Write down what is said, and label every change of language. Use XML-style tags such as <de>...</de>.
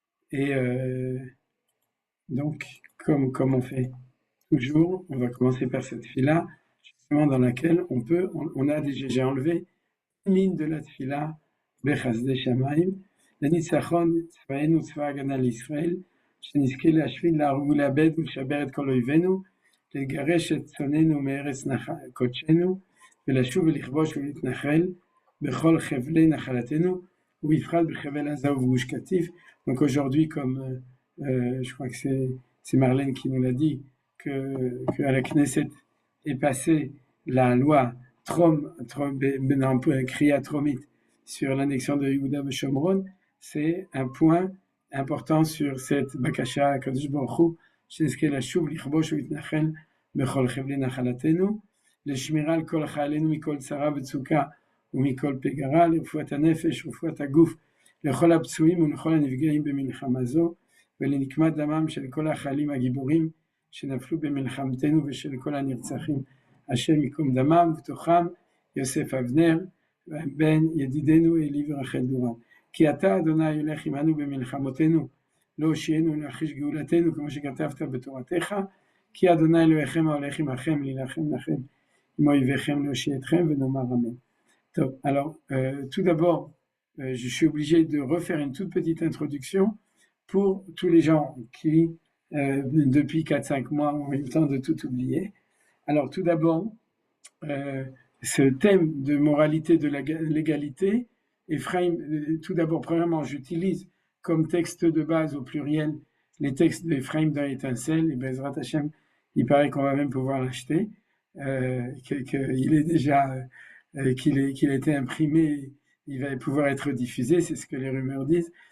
<fr>Et donc, comme on fait toujours, on va commencer par cette fila, justement dans laquelle j'ai enlevé une ligne de la tfila, Bechasdei Shamayim,</fr> <he>לניצחון צבאנו צבא הגנה לישראל, שנזכה להשפיל, להרוג ולאבד ולשבר את כל אויבינו, לגרש את צוננו מארץ קודשנו, ולשוב ולכבוש ולהתנחל בכל חבלי נחלתנו,</he> <fr>ou Ifrat B'Chevel Aza ou Gush Katif. Donc aujourd'hui, comme je crois que c'est Marlène qui nous l'a dit, que à la Knesset est passée la loi Kriya Tromit sur l'annexion de Yehuda B'Shomron, c'est un point important sur cette Bakasha Akadosh Baruch Hu,</fr> <he>שנזכה לשוב לכבוש ולהתנחל בכל חבלי נחלתנו, לשמירה על כל חיילינו מכל צרה וצוקה ומכל פגרה, לרפואת הנפש ורפואת הגוף, לכל הפצועים ולכל הנפגעים במלחמה זו, ולנקמת דמם של כל החיילים הגיבורים שנפלו במלחמתנו ושל כל הנרצחים, השם ייקום דמם, ובתוכם יוסף אבנר, בן ידידנו אלי ורחל דורם. כי אתה, אדוני, הולך עמנו במלחמותינו, להושיענו ולהחיש גאולתנו, כמו שכתבת בתורתך, כי אדוני אלוהיכם ההולך עמכם, להילחם לכם עם אויביכם, להושיע אתכם, ונאמר אמן.</he> <fr>Alors, tout d'abord, je suis obligé de refaire une toute petite introduction pour tous les gens qui, depuis 4-5 mois, ont eu le temps de tout oublier. Alors, tout d'abord, ce thème de moralité, de la légalité, Ephraim, tout d'abord, premièrement, j'utilise comme texte de base au pluriel les textes d'Ephraim dans Étincelle, et Bezrat Hashem, il paraît qu'on va même pouvoir l'acheter, qu'il est déjà, qu'il a été imprimé, il va pouvoir être diffusé, c'est ce que les rumeurs disent.</fr>